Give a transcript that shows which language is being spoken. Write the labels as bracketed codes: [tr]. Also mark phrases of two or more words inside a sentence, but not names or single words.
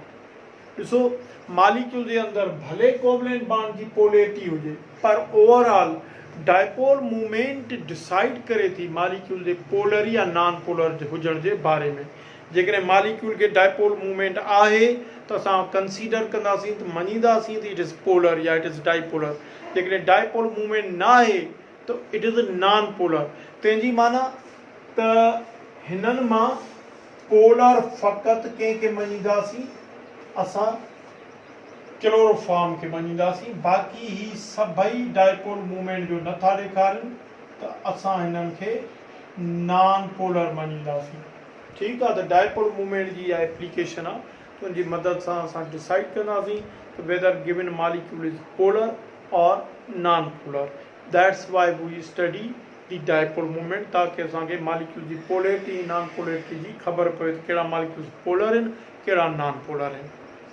[sd] ॾिसो, मॉलिक्यूल जे अंदरि भले [en] covalent bond [sd] जी पोलैरिटी हुजे, पर [en] overall dipole movement [sd] डिसाइड करे थी मॉलिक्यूल जे पोलर या [en] non polar [sd] हुजण जे बारे में। जेकॾहिं मॉलिक्यूल खे [en] dipole movement [sd] आहे त असां कंसीडर कंदासीं त मञींदासीं त [en] it is polar [sd] या [en] it is dipolar. [sd] जेकॾहिं [en] dipole movement [sd] न आहे त [en] it is non polar. [sd] तंहिंजी माना त हिननि मां पोलर फ़क़ति कंहिंखे मञींदासीं, असां क्लोरोफॉर्म खे मञींदासीं, बाक़ी ही सभई [en] dipole movement [sd] जो नथा ॾेखारनि, त असां हिननि खे [en] non polar [sd] मञींदासीं। ठीकु आहे, त [en] dipole movement [sd] जी इहा एप्लीकेशन आहे, त उनजी मदद सां असां डिसाइड कंदासीं त [en] whether given molecule is polar or non polar. that's why we study the dipole movement, [sd] ताकि असांखे मॉलिक्यूल जी [en] polarity non polarity [sd] जी ख़बर पए त कहिड़ा मॉलिक्यूल्स पोलर आहिनि, कहिड़ा [en] non polar [sd] आहिनि।